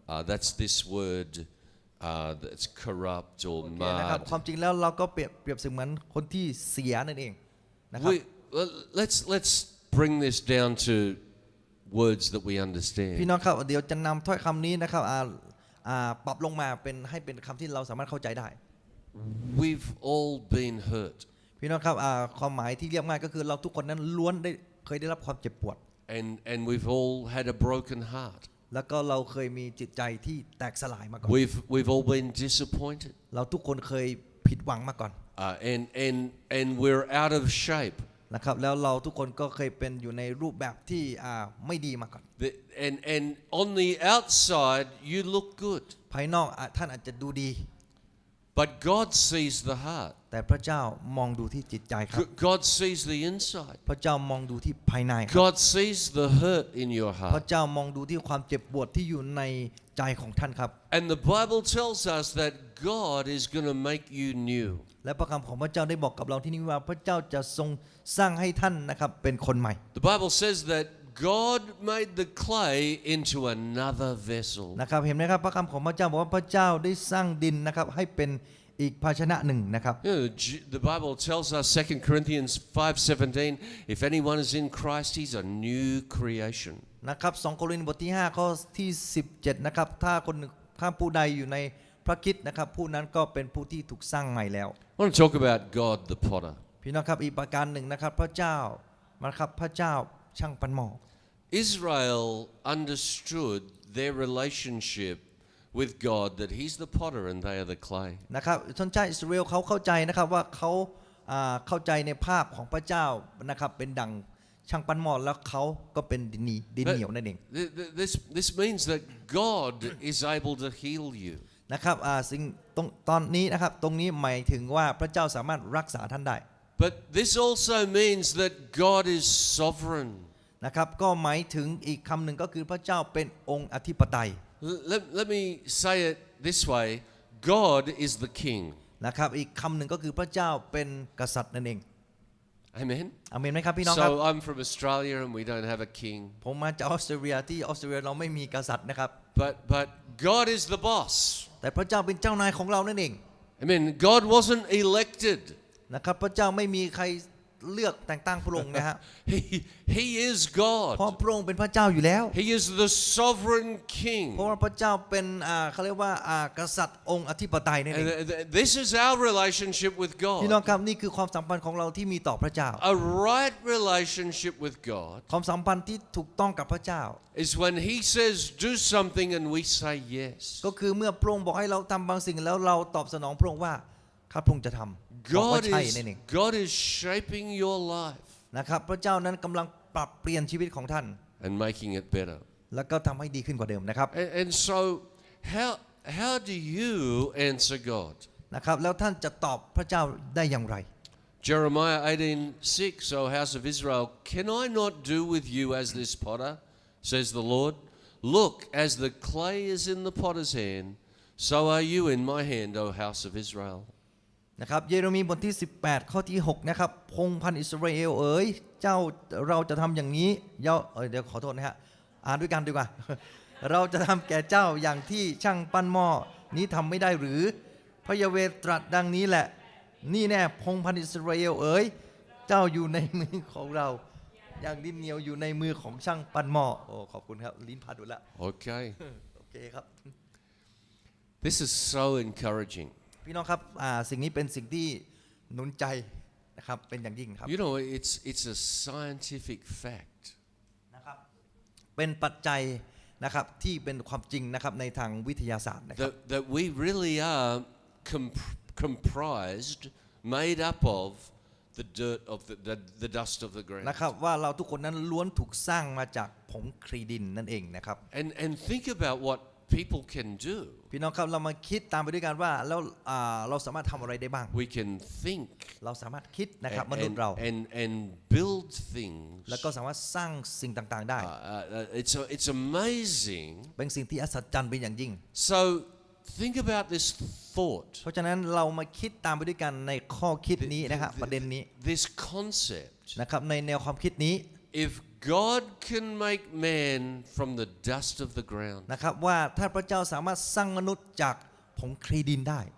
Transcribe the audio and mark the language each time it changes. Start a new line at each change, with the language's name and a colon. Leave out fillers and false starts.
English: That's this word that's corrupt or
Thai: นะครับ
English: marred.
Thai: ความจริงแล้วเราก็เปรียบเสมือนคนที่เสียนั่นเองนะครับ
English: Let's bring this down to words that we
Thai: พี่
English: understand.
Thai: น้องครับเดี๋ยวจะนำถ้อยคำนี้นะครับปรับลงมาให้เป็นคำที่เราสามารถเข้าใจได้
English: We've all been hurt.
Thai: พี่น้องครับความหมายที่เรียบง่ายก็คือเราทุกคนนั้นล้วนเคยได้รับความเจ็บปวด
English: And we've all had a broken heart.
Thai: แล้วก็เราเคยมีจิตใจที่แตกสลายมาก่อน
English: We've all been disappointed.
Thai: เราทุกคนเคยผิดหวังมาก่อน
English: And we're out of shape.
Thai: นะครับแล้วเราทุกคนก็เคยเป็นอยู่ในรูปแบบที่ไม่ดีมาก่อน
English: And on the outside you look good.
Thai: ภายนอกท่านอาจจะดูดี
English: But God sees the heart.
Thai: แต่พระเจ้ามองดูที่จิตใจครับ
English: God sees the inside.
Thai: พระเจ้ามองดูที่ภายในครับ
English: God sees the hurt in your
Thai: พระ
English: heart.
Thai: เจ้ามองดูที่ความเจ็บปวดที่อยู่ในใจของท่านครับ
English: And the Bible tells us that God is going to make you new.
Thai: และพระคำของพระเจ้าได้บอกกับเราที่นี่ว่าพระเจ้าจะทรงสร้างให้ท่านนะครับเป็นคนใหม่
English: The Bible says that God made the clay into another vessel.
Thai: นะครับเห็นไหมครับพระคำของพระเจ้าบอกว่าพระเจ้าได้สร้างดินนะครับให้เป็น อีกภาชนะหนึ่งนะครับ
English: You know, the Bible tells us 2 Corinthians 5:17, if anyone is in Christ, he's a new creation.
Thai: นะครับ2 โครินธ์บทที่5ข้อที่17นะครับถ้าผู้ใดอยู่ในพระคริสต์นะครับผู้นั้นก็เป็นผู้ที่ถูกสร้างใหม่แล้ว
English: I want to talk about God the potter.
Thai: พี่น้องครับอีกประการหนึ่งนะครับพระเจ้านะครับพระเจ้าช่างปั้นหม้อ
English: Israel understood their relationship with God, that he's the potter and they are the clay.
Thai: นะครับชนชาติอิสราเอลเขาเข้าใจนะครับว่าเขาเข้าใจในภาพของพระเจ้านะครับเป็นดังช่างปั้นหม้อแล้วเขาก็เป็นดินเหนียวนั่นเอง
English: This means that God is able to heal you.
Thai: นะครับสิ่งตอนนี้นะครับตรงนี้หมายถึงว่าพระเจ้าสามารถรักษาท่านได้
English: But this also means that God is sovereign.
Thai: นะครับก็หมายถึงอีกคำหนึ่งก็คือพระเจ้าเป็นองค์อธิปไตย
English: Let me say it this way, God is the king.
Thai: นะครับอีกคำหนึ่งก็คือพระเจ้าเป็นกษัตริย์นั่นเอง
English: Amen.
Thai: อาเมนไหมครับพี่น้องครับ
English: So I'm from Australia and we don't have a king.
Thai: ผมมาจากออสเตรเลียที่ออสเตรเลียเราไม่มีกษัตริย์นะครับ
English: But God is the boss.
Thai: แต่พระเจ้าเป็นเจ้านายของเรานั่นเอง
English: Amen. God wasn't elected.
Thai: นะครับพระเจ้าไม่มีใครเลือกแต่งตั้งพระองค์นะฮะ
English: He is God.
Thai: เพราะพระองค์เป็นพระเจ้าอยู่แล้ว
English: He is the sovereign king.
Thai: เพราะว่าพระเจ้าเป็นเขาเรียกว่ากษัตริย์องค์อธิปไตยนั่นเอง
English: And this is our relationship with
Thai: พี่น้อง
English: God.
Thai: ครับนี่คือความสัมพันธ์ของเราที่มีต่อพระเจ้า
English: A right relationship with God
Thai: ความสัมพันธ์ที่ถูกต้องกับพระเจ้า
English: is when He says do something and we say yes.
Thai: ก็คือเมื่อพระองค์บอกให้เราทำบางสิ่งแล้วเราตอบสนองพระองค์ว่าข้าพระองค์จะทำบอกว่าใช่นั่นเอง
English: God is shaping your life
Thai: นะครับพระเจ้านั้นกำลังปรับเปลี่ยนชีวิตของท่าน
English: and making it better.
Thai: แล้วก็ทำให้ดีขึ้นกว่าเดิมนะครับ
English: And so how do you answer God?
Thai: นะครับแล้วท่านจะตอบพระเจ้าได้อย่างไร
English: Jeremiah 18:6, O house of Israel, can I not do with you as this potter, says the Lord? Look, as the clay is in the potter's hand, so are you in my hand, O house of Israel.
Thai: นะครับเยเรมีบทที่18ข้อที่6นะครับพงศ์พันธุ์อิสราเอลเอ๋ยเจ้าเราจะทำอย่างนี้เดี๋ยวขอโทษนะฮะอ่านด้วยกันดีกว่า เราจะทำแก่เจ้าอย่างที่ช่างปั้นหม้อนี้ทำไม่ได้หรือพระยาเวห์ตรัสดังนี้แหละนี่แน่พงศ์พันธุ์อิสราเอลเอ๋ยเจ้าอยู่ในมือของเราอย่างดินเหนียวอยู่ในมือของช่างปั้นหม้อโอ้ขอบคุณครับลิ้นพันดูแล้ว
English: Okay.
Thai: โอเคครับ
English: This is so encouraging.
Thai: พี่น้องครับสิ่งนี้เป็นสิ่งที่หนุนใจนะครับเป็นอย่างยิ่งครับ
English: You know, it's a scientific fact
Thai: นะครับเป็นปัจจัยนะครับที่เป็นความจริงนะครับในทางวิทยาศาสตร์นะครับ
English: that we really are comprised, made up of the dirt of the dust of the ground.
Thai: นะครับว่าเราทุกคนนั้นล้วนถูกสร้างมาจากผงครีดินนั่นเองนะครับ
English: And think about what people can do.
Thai: พี่น้องครับเรามาคิดตามไปด้วยกันว่าแล้วเราสามารถทำอะไรได้บ้าง
English: We can think
Thai: เราสามารถคิดนะครับมนุษย์เรา
English: and build things.
Thai: แล้วก็สามารถสร้างสิ่งต่างๆได้
English: It's amazing.
Thai: เป็นสิ่งที่อัศจรรย์เป็นอย่างยิ่ง
English: So think about this thought.
Thai: เพราะฉะนั้นเรามาคิดตามไปด้วยกันในข้อคิดนี้นะครับประเด็นนี้
English: This concept.
Thai: นะครับในแนวความคิดนี้
English: If God can make man from the dust of the ground,
Thai: นะครับว่าถ้าพระเจ้าสามารถสร้างมนุษย์จากผงครีดินได้